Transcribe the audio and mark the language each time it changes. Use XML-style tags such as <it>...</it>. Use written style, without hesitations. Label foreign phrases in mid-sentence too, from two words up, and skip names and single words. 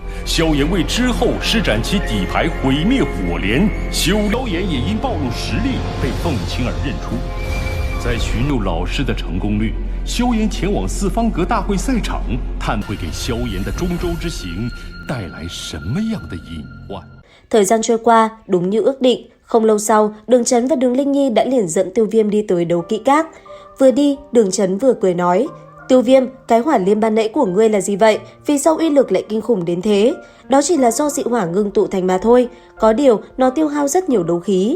<zh>萧炎为之后施展其底牌毁灭火莲，萧炎也因暴露实力被凤青儿认出。在寻诱老师的成功率，萧炎前往四方阁大会赛场，探会给萧炎的中州之行带来什么样的隐患？</zh> <vi>Thời gian trôi qua, đúng như ước định, không lâu sau, Đường Chấn và Đường Linh Nhi đã liền dẫn Tiêu Viêm đi tới đấu kỹ các. Vừa đi, Đường Chấn vừa cười nói: Tiêu Viêm, cái hỏa liêm ban nãy của ngươi là gì vậy? Vì sao uy lực lại kinh khủng đến thế? Đó chỉ là do dị hỏa ngưng tụ thành mà thôi, có điều nó tiêu hao rất nhiều đấu khí.</vi>